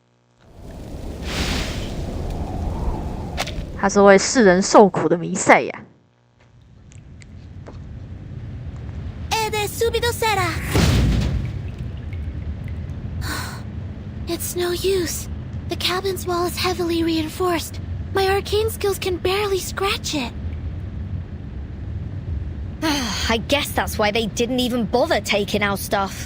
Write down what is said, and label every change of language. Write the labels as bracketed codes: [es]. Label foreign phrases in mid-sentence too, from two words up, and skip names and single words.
[zh] 他是为世人受苦的弥赛亚。 [it] Ede subito sera. [en] It's no use. The cabin's wall is heavily reinforced. My arcane skills can barely scratch it. I guess that's why they didn't even bother taking our stuff.